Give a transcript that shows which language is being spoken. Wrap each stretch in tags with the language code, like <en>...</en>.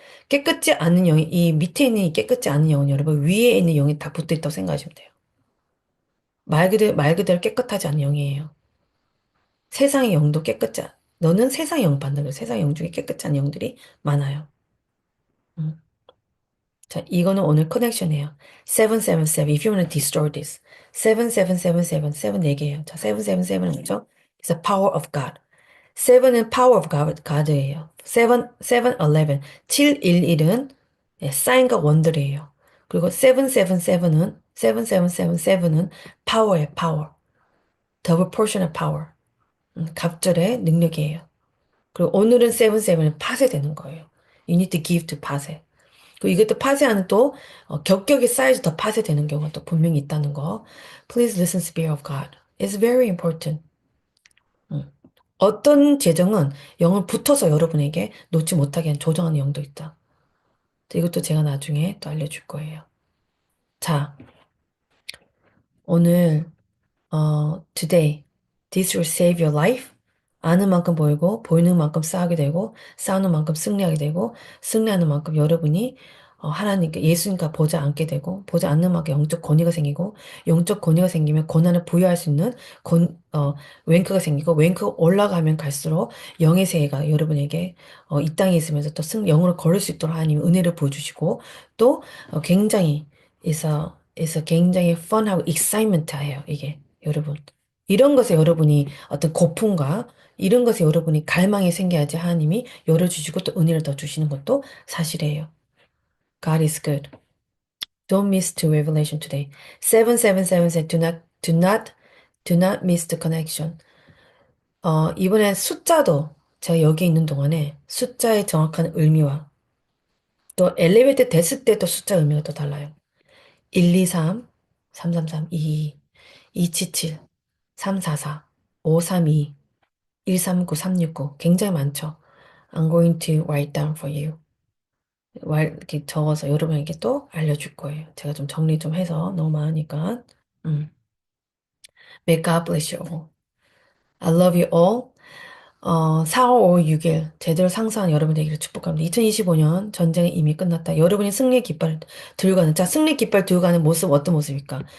<ko>깨끗지 않은 영이 이 밑에 있는 이 깨끗지 않은 영은 여러분 위에 있는 영이 다 붙어 있다고 생각하시면 돼요. 말 그대로 깨끗하지 않은 영이에요. 세상의 영도 너는 세상의 영 받는 거예요. 세상의 영 중에 깨끗지 않은 영들이 많아요. 음. 자, 이거는 오늘 커넥션이에요. 777.</ko> <en>If you want to destroy this. 7777.</en> <ko>7 4개예요. 자, 777은 뭐죠?</ko> <en>It's the power of God.</en> <ko>7은</ko> <en>power of God</en> <ko>예요. 711. 711은 사인과 원들이에요. 그리고 777은 power의 power.</ko> <en>double portion of power.</en> <ko>갑절의 능력이에요. 그리고 오늘은 세븐세븐을 파쇄되는 거예요.</ko> <en>You need to give to 파쇄.</en> <ko>그리고 이것도 파쇄하는 또 격격이 쌓여서 더 파쇄되는 경우가 또 분명히 있다는 거.</ko> <en>Please listen, Spirit of God. It's very important. 음.</en> <ko>어떤 재정은 영을 붙어서 여러분에게 놓지 못하게 조정하는 영도 있다. 이것도 제가 나중에 또 알려줄 거예요.</ko> <en>자, 오늘 today, this will save your life.</en> <ko>아는 만큼 보이고, 보이는 만큼 쌓게 되고, 쌓는 만큼 승리하게 되고, 승리하는 만큼 여러분이 하나님께, 예수님과 보지 않게 되고, 보지 않는 만큼 영적 권위가 생기고, 영적 권위가 생기면 고난을 부여할 수 있는 랭크가 생기고, 랭크가 올라가면 갈수록 영의 세계가 여러분에게 이 땅에 있으면서 또 영으로 걸을 수 있도록 하나님 은혜를 보여주시고, 또 굉장히, 굉장히 펀하고 익사이먼트해요, 이게. 여러분. 이런 것에 여러분이 어떤 고품과 이런 것에 여러분이 갈망이 생겨야지 하나님이 열어주시고 또 은혜를 더 주시는 것도 사실이에요.</ko> <en>God is good. Don't miss the revelation today. 777 said, do not miss the connection.</en> <ko>이번에 숫자도 제가 여기 있는 동안에 숫자의 정확한 의미와 또 엘리베이터 됐을 때도 숫자 의미가 또 달라요. 123, 333, 22, 277, 344, 532, 139, 369 굉장히 많죠.</ko> <en>I'm going to write down for you.</en> <ko>이렇게 적어서 여러분에게 또 알려줄 거예요. 제가 좀 정리 좀 해서 너무 많으니까.</ko> <en>음. May God bless you all. I love you all.</en> <ko>4월 5일 6일 제대로 상상한 여러분 되기를 축복합니다. 2025년 전쟁이 이미 끝났다. 여러분이 승리의 깃발 들고 가는, 자, 승리 깃발 들고 가는 모습 어떤 모습일까?</ko>